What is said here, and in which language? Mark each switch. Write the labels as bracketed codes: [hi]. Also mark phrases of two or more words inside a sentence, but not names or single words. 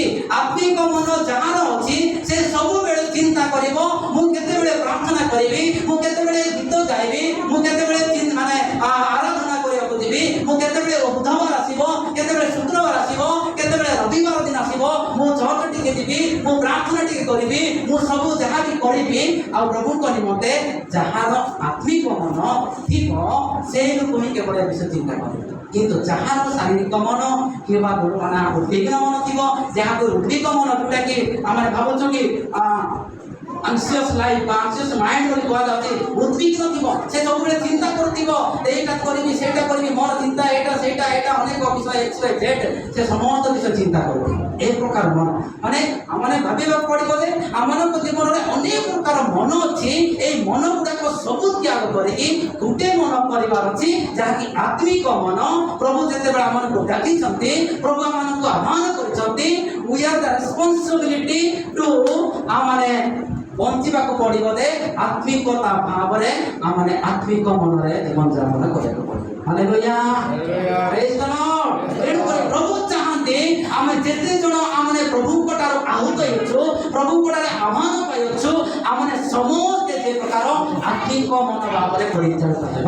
[or] ଆତ୍ମିକ ମନ ଯାହାର ଅଛି ସେ ସବୁବେଳେ ଚିନ୍ତା କରିବ, ମୁଁ କେତେବେଳେ ପ୍ରାର୍ଥନା କରିବି, ମୁଁ କେତେବେଳେ ଗୀତ ଗାଇବି, ମୁଁ କେତେବେଳେ ମାନେ ଆରାଧନା କରିବାକୁ ଯିବି, ମୁଁ କେତେବେଳେ ବୁଧବାର ଆସିବ, କେତେବେଳେ ଶୁକ୍ରବାର ଆସିବ, କେତେବେଳେ ରବିବାର ଦିନ ଆସିବ, ମୁଁ ଚର୍ଚ୍ଚ ଟିକେ ଯିବି, ମୁଁ ପ୍ରାର୍ଥନା ଟିକେ କରିବି, ମୁଁ ସବୁ ଯାହା ବି କରିବି ଆଉ ପ୍ରଭୁଙ୍କ ନିମନ୍ତେ। ଯାହାର ଆତ୍ମିକ ମନ ଥିବ ସେଇ ଲୋକ ହିଁ କେବଳ ଏ ବିଷୟ ଚିନ୍ତା କରିବ। କିନ୍ତୁ ଯାହାର ଶାରୀରିକ ମନ କିମ୍ବା ମାନେ ଉଦ୍ବିଗ୍ନ ମନ ଥିବ, ଯାହାକୁ ଉଦ୍ବିଗ୍ନ ମନ, ଯୋଉଟାକି ଆମେ ଭାବୁଛୁ କି [en] anxious life [or] বা [en] anxious mind [or] ବୋଲି କୁହାଯାଉଛି, ଉଦ୍ବିଗ୍ନ ଥିବ, ସେ ସବୁବେଳେ ଚିନ୍ତା କରୁଥିବ, ଏଇଟା କରିବି, ସେଇଟା କରିବି, ମୋର ଚିନ୍ତା ଏଇଟା ସେଇଟା ଅନେକ ବିଷୟ XYZ, ସେ ସମସ୍ତ ବିଷୟ ଚିନ୍ତା କରୁଥିବ। এই ପ୍ରକାର ମନ ମାନେ ଆମେ ଭାବିବାକୁ ପଡ଼ିବ ଯେ ଆମମାନଙ୍କ ଜୀବନରେ ଅନେକ ପ୍ରକାର ମନ ଅଛି। ଏଇ ମନ ଗୁଡ଼ାକ ସବୁ ତ୍ୟାଗ କରିକି ଗୋଟେ ମନ କରିବାର ଅଛି, ଯାହାକି ଆତ୍ମିକ ମନ। ପ୍ରଭୁ ଯେତେବେଳେ ଆମମାନଙ୍କୁ ଡାକିଛନ୍ତି, ପ୍ରଭୁ ଆମମାନଙ୍କୁ ଆହ୍ୱାନ କରିଛନ୍ତି, [en] we have the responsibility to [or] ଆମେ ବଞ୍ଚିବାକୁ ପଡ଼ିବ ଯେ ଆତ୍ମିକତା ଭାବରେ ଆମେ ଆତ୍ମିକ ମନରେ ଜୀବନଯାପନ କରିବାକୁ ପଡ଼ିବ। [en] ହାଲେଲୁୟା, praise the Lord. [or] ତେଣୁକରି ପ୍ରଭୁ ଚାହାନ୍ତି ଆମେ ଯେତେ ଜଣ ଆମେ ପ୍ରଭୁଙ୍କ ଠାରୁ ଆହୁତ ହେଉଛୁ, ପ୍ରଭୁଙ୍କ ଠାରୁ ଆହ୍ୱାନ ପାଇଅଛୁ, ଆମେ ସମସ୍ତେ ଯେ ପ୍ରକାର ଆତ୍ମିକ ମନ ଭାବରେ ପରିଚାଳିତ ହେବା।